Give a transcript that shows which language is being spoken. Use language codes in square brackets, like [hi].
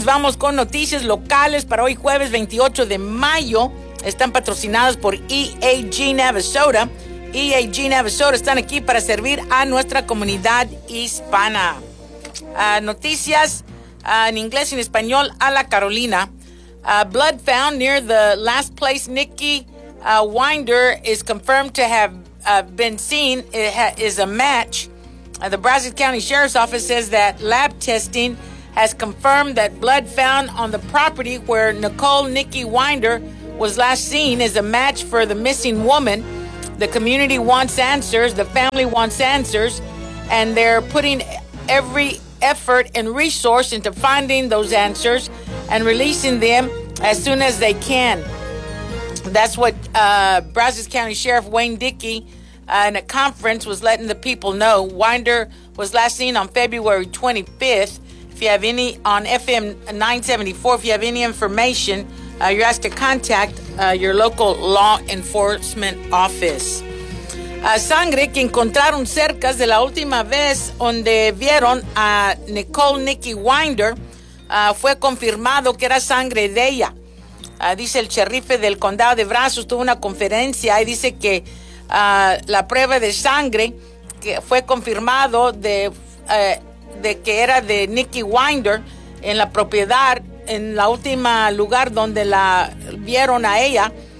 [es] Vamos con noticias locales para hoy jueves 28 de mayo. Están patrocinadas por EAG Navasota. EAG Navasota están aquí para servir a nuestra comunidad hispana. Noticias en inglés y en español a la Carolina. [en] Blood found near the last place Nikki Winder is confirmed to have been seen. Is a match. The Brazos County Sheriff's Office says that lab testing has confirmed that blood found on the property where Nicole Nikki Winder was last seen is a match for the missing woman. The community wants answers. The family wants answers. And they're putting every effort and resource into finding those answers and releasing them as soon as they can. That's what Brazos County Sheriff Wayne Dickey in a conference was letting the people know. Winder was last seen on February 25th. If you have any on FM 974, if you have any information, you're asked to contact your local law enforcement office. [es] Sangre que encontraron cerca de la última vez donde vieron a Nicole Nikki Winder fue confirmado que era sangre de ella. Dice el sheriff del condado de Brazos, tuvo una conferencia y dice que la prueba de sangre que fue confirmado de que era de Nikki Winder en la propiedad, en la última lugar donde la vieron a ella.